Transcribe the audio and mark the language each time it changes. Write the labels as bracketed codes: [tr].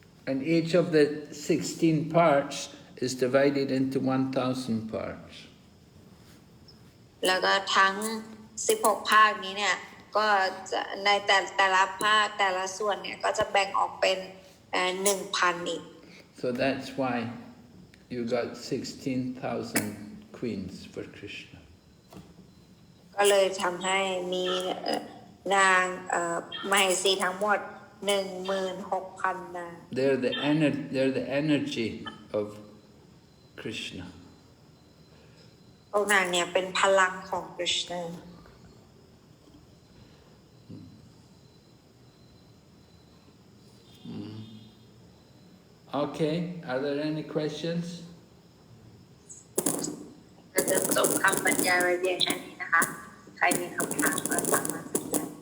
[en] And each of the 16 parts is divided into 1,000 parts. [th] แล้วก็ทั้ง16 ภาคนี้เนี่ยก็จะในแต่ละภาคแต่ละส่วนเนี่ยก็จะแบ่งออกเป็น1,000 อีก [en] So that's why you got 16,000 queens for Krishna. [th] ก็เลยทำให้มีนางมเหสีทั้งหมด 16,000 นาง [en] They're the energy of Krishna. [th] พวกนางเนี่ยเป็นพลังของกฤษณะ [en] Okay, are there any questions? [th] ก็จะจบคำบรรยายไว้เพียงแค่นี้นะคะใครมีคำถามก็สามารถถามได้